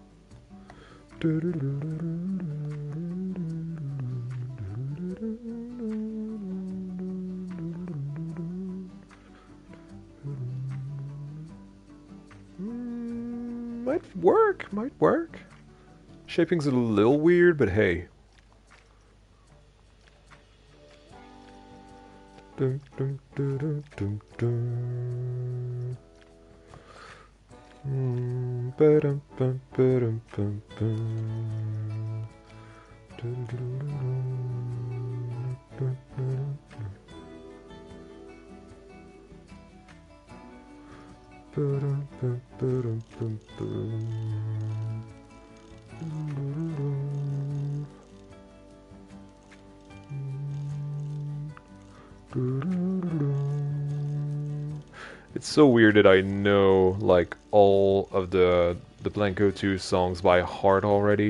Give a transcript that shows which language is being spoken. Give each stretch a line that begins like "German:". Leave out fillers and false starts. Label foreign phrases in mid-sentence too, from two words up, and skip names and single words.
English: Might work. Shaping's a little weird, but hey. Dun, dun, dun, dun, dun, dun. Ba-dum, bum, ba-dum, bum, bum. Ba-dum, bum, ba-dum, bum, bum. It's so weird that I know like all of the Blanco 2 songs by heart already.